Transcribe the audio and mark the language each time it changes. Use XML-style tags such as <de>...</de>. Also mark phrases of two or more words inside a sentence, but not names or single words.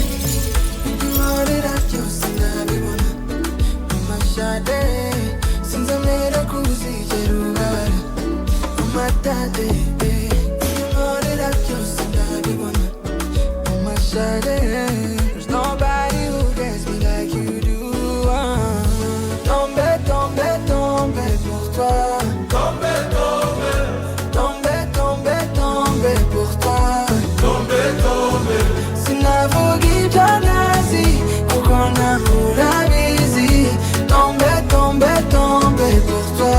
<en>You know that I just love you, my shawty. Since I made a cruise, you my daddy. You know that I just love you, my shawty. There's nobody who gets me like you do.</en> <fr>Tombé, tombé, tombé pour toi. Tombé, tombé, tombé, tombé, tombé pour toi. Tombé, tombé. Sinavughi già nasi, kokona pura visi. Tombé, tombé, tombé pour toi.</fr>